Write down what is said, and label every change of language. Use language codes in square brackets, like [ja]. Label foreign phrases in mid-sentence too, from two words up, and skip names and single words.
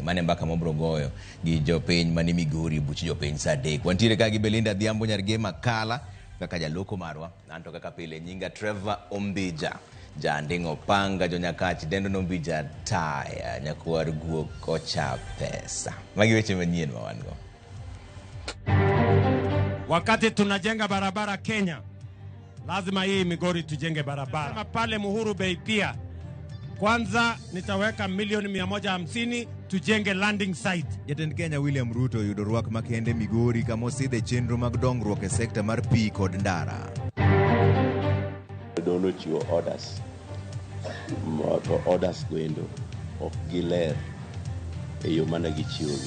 [luo] Mane mbaka mobro goyo gi jo piny mani Migori buch jo piny saa adek. Wantiere ka gi Belinda Dhiambo Nyarge Makala kaka jaloko marwa nanto kaka pile nyinga Trevor Ombija jandingo panga jo Nyakach dendo Ombija taya nyakwar guok kocha pesa. Magi weche manyien ma wan go. [sw] Wakati tunajenga barabara Kenya, lazima hii Migori tujenge barabara. Kama pale Muhuru Bay pia, kwanza nitaweka milioni 150 tujenge [en] landing site. [luo] Jatend Kenya William Ruto yudo rwak makende Migori kama osidhe chenro mag dongruok e sekta mar pi kod ndara. Dono chiwo orders goendo ok giler e yo mana gichiwogi.